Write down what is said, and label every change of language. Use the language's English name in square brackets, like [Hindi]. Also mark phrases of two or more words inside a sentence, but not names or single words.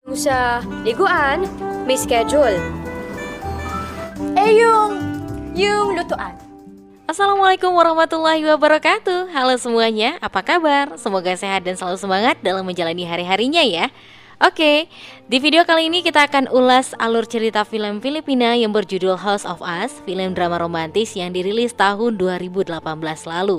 [Filipino] Usa, liguan, may schedule. Yung lutuan. [Arabic] السلام عليكم ورحمة الله وبركاته. [Indonesian] Halo semuanya, apa kabar? Semoga sehat dan selalu semangat dalam menjalani hari-harinya ya. Oke, di video kali ini kita akan ulas alur cerita film Filipina yang berjudul House of Us, film drama romantis yang dirilis tahun 2018 lalu.